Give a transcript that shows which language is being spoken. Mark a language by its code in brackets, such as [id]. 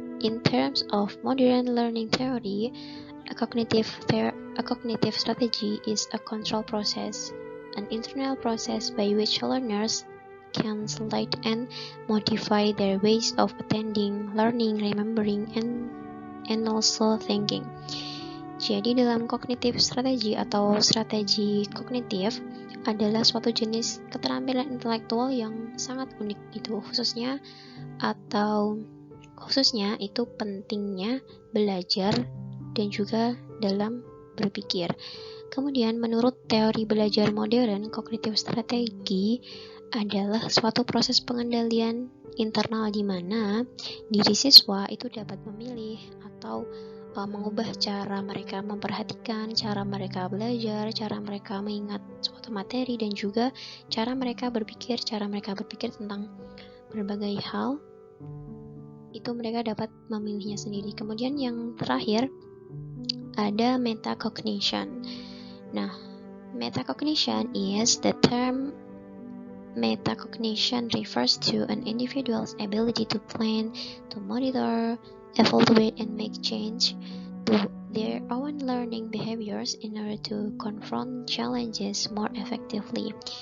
[en] In terms of modern learning theory, a cognitive strategy is a control process, an internal process by which learners can select and modify their ways of attending, learning, remembering, and also thinking. [id] Jadi dalam cognitive strategy atau strategi kognitif adalah suatu jenis keterampilan intelektual yang sangat unik gitu, khususnya itu pentingnya belajar dan juga dalam berpikir. Kemudian menurut teori belajar modern, cognitive strategi adalah suatu proses pengendalian internal di mana diri siswa itu dapat memilih atau mengubah cara mereka memperhatikan, cara mereka belajar, cara mereka mengingat suatu materi, dan juga cara mereka berpikir tentang berbagai hal. Itu mereka dapat memilihnya sendiri. Kemudian yang terakhir ada metacognition. [en] Nah, metacognition is the term. Metacognition refers to an individual's ability to plan, to monitor, evaluate, and make change to their own learning behaviors in order to confront challenges more effectively.